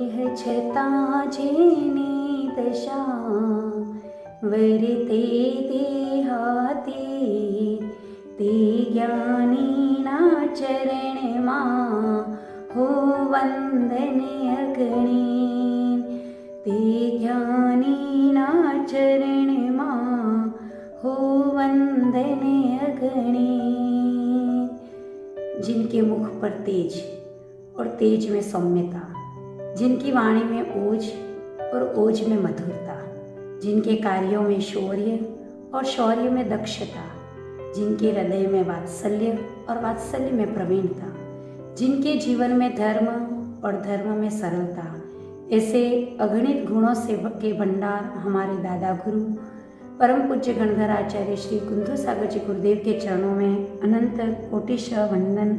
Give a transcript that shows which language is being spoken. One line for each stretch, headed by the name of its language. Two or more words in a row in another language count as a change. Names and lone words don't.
Gujarati: છતા જેની દશા વર્તે દેહાતી તે જ્ઞાનીના ચરણમાં હો વંદન અગણિત તે જ્ઞાનીના ચરણમાં હો વંદન અગણિત।
Hindi: जिनके मुख पर तेज और तेज में सौम्यता, जिनकी वाणी में ओज और ओज में मधुरता, जिनके कार्यों में शौर्य और शौर्य में दक्षता, जिनके हृदय में वात्सल्य और वात्सल्य में प्रवीणता, जिनके जीवन में धर्म और धर्म में सरलता, ऐसे अगणित गुणों से के भंडार हमारे दादा गुरु परम पूज्य गणधर आचार्य श्री कुंथु सागर जी गुरुदेव के चरणों में अनंत कोटिशः वंदन।